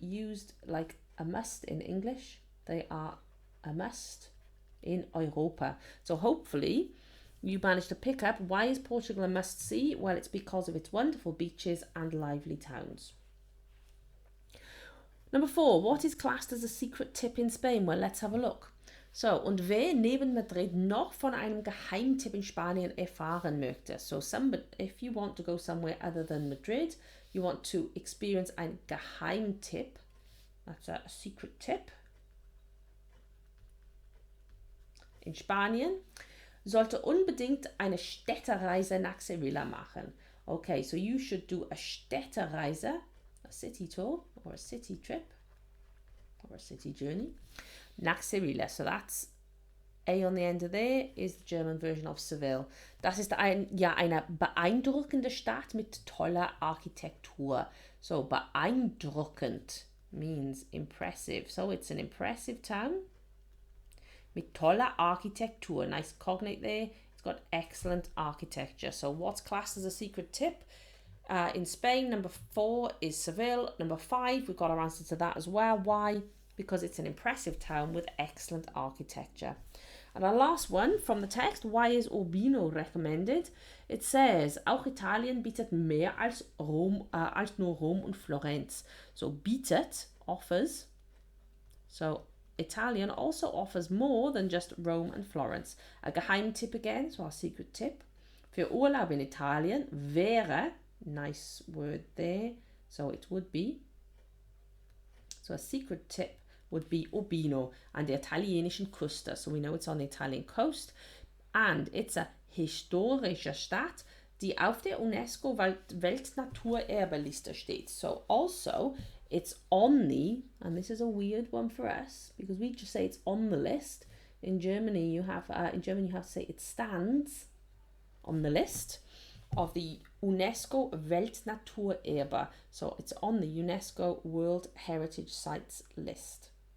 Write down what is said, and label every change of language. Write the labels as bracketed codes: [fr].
[en] Used like a must in English. They are a must in Europa. So hopefully you managed to pick up why is Portugal a must-see? Well, it's because of its wonderful beaches and lively towns. Number 4, what is classed as a secret tip in Spain? Well, let's have a look. [de] So, und wer neben Madrid noch von einem Geheimtipp in Spanien erfahren möchte? [en] So, if you want to go somewhere other than Madrid, you want to experience [de] ein Geheimtipp. [en] That's a secret tip. [de] In Spanien sollte unbedingt eine Städtereise nach Sevilla machen. [en] Okay, so you should do a Städtereise, a city tour or a city trip or a city journey [de] nach Sevilla. [en] So that's A on the end of there is the German version of Seville. [de] Das ist eine beeindruckende Stadt mit toller Architektur. [en] So beeindruckend means impressive. So it's an impressive town [de] mit toller Architektur. [en] Nice cognate there. It's got excellent architecture. So what's classed as a secret tip? In Spain, number 4 is Seville. Number 5, we've got our answer to that as well. Why? Because it's an impressive town with excellent architecture. And our last one from the text, why is Urbino recommended? [de] It says, auch Italien bietet mehr als nur Rom und Florenz. [en] So bietet, offers. So Italian also offers more than just Rome and Florence. A Geheimtipp again, so our secret tip. [de] Für Urlaub in Italien wäre, [en] nice word there, so it would be. So a secret tip would be Urbino and the [de] italienischen Küste. [en] So we know it's on the Italian coast. And it's a [de] historische Stadt, die auf der UNESCO Weltnaturerbeliste steht. [en] So also, it's on the, and this is a weird one for us because we just say it's on the list. In Germany, you have to say it stands on the list of the UNESCO Weltnaturerbe. So it's on the UNESCO World Heritage Sites list.